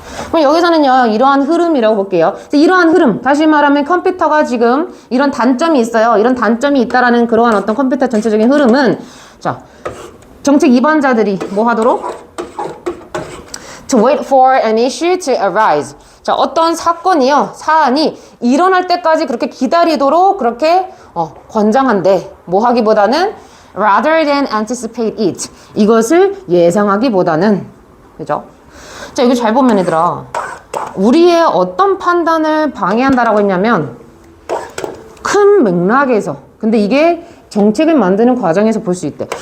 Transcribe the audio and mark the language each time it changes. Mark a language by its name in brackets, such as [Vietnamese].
[Korean] 그럼 여기서는요, 이러한 흐름이라고 볼게요. 이러한 흐름, 다시 말하면 컴퓨터가 지금 이런 단점이 있어요. 이런 단점이 있다라는 그러한 어떤 컴퓨터 전체적인 흐름은, 자, 정책 위반자들이 뭐 하도록? [English] To wait for an issue to arise. [Korean] 자, 어떤 사건이요, 사안이 일어날 때까지 그렇게 기다리도록 그렇게 권장한데, 뭐 하기보다는 [English] rather than anticipate it. [Korean] 이것을 예상하기보다는, 그죠? 자, 이거 잘 보면 얘들아, 우리의 어떤 판단을 방해한다라고 했냐면 큰 맥락에서, 근데 이게 정책을 만드는 과정에서 볼 수 있대.